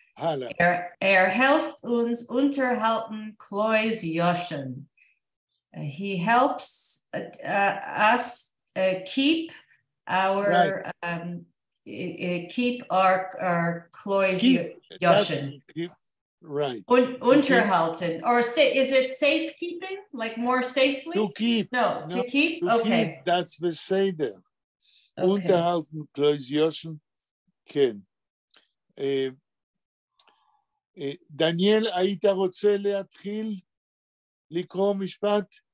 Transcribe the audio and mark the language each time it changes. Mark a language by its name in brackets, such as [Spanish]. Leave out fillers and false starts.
[Yiddish] Helpt uns unterhalten Klois Joschen. [English] He helps us keep our Klois Joschen. Right. Unterhalten, or is it safekeeping? Like more safely? To keep. No, to keep? To Okay. keep, that's בסדר. Okay. [Yiddish] Unterhalten, Klois Joschen, כן. [Hebrew] דניאל, היית רוצה להתחיל לקרוא משפט?